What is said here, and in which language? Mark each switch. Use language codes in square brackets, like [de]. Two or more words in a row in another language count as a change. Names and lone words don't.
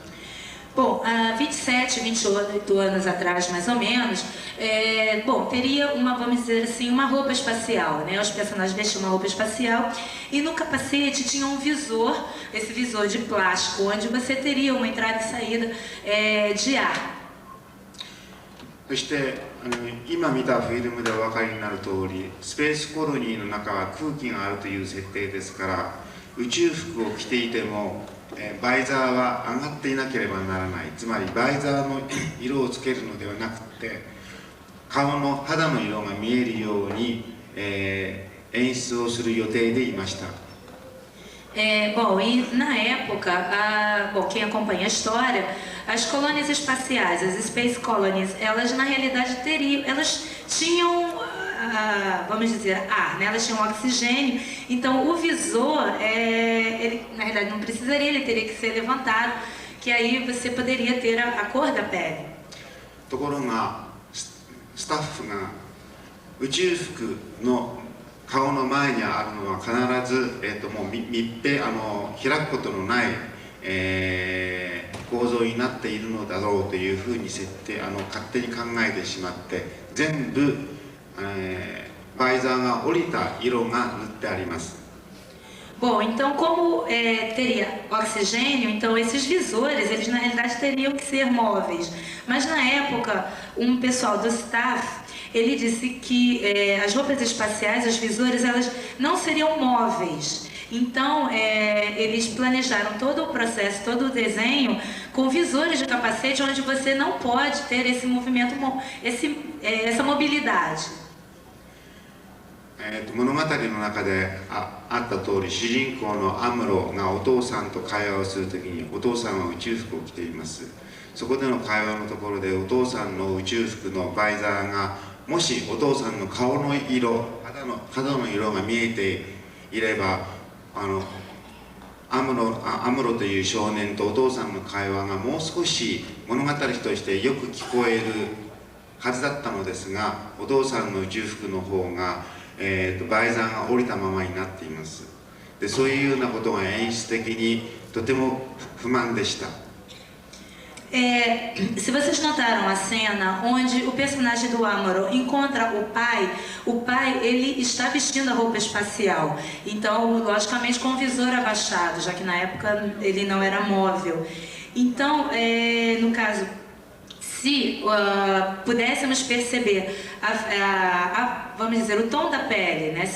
[pt] Bom, há 27, 28 anos atrás, mais ou menos, teria vamos dizer assim, uma roupa espacial, né? Os personagens vestiam uma roupa espacial e no capacete tinha um visor, esse visor de plástico, onde você teria uma entrada e saída de ar. [ja] そして今見たフィルムでお分かりになる通り、スペースコロニーの中は空気があるという設定ですから、宇宙服を着ていてもバイザーは上がっていなければならない。つまりバイザーの色をつけるのではなくて、顔の肌の色が見えるように、演出をする予定でいました。 [pt] Bom, e na época, bom, quem acompanha a história, as colônias espaciais, as [en] Space Colonies, [pt] elas na realidade elas tinham, vamos dizer, ar, né? Elas tinham oxigênio, então o visor, ele, na realidade não precisaria, ele teria que ser levantado, que aí você poderia ter a cor da pele. [ja] ところがスタッフが宇宙服の顔の前にあるのは必ず、もう密閉開くことのない、構造になっているのだろうというふうに設定勝手に考えてしまって全部、バイザーが降りた色が塗ってあります。 [pt] Bom, então como teria oxigênio, então esses visores, eles na realidade teriam que ser móveis. Mas na época, um pessoal do staff, ele disse que as roupas espaciais, os visores, elas não seriam móveis. Então, eles planejaram todo o processo, todo o desenho com visores de capacete, onde você não pode ter esse movimento, essa mobilidade. [ja] 物語の中であった通り、主人公のアムロがお父さんと会話をするときにお父さんは宇宙服を着ています。そこでの会話のところでお父さんの宇宙服のバイザーがもしお父さんの顔の色、肌の色が見えていればアムロという少年とお父さんの会話がもう少し物語としてよく聞こえるはずだったのですが、お父さんの宇宙服の方がバイザーが降りたままになっています。で、そういうようなことが演出的にとても不満でした。 [pt] Se vocês notaram a cena onde o personagem do Amuro encontra o pai ele está vestindo a roupa espacial, então logicamente com o visor abaixado, já que na época ele não era móvel. Então, no caso, se pudéssemos perceber vamos dizer, o tom da pele, né?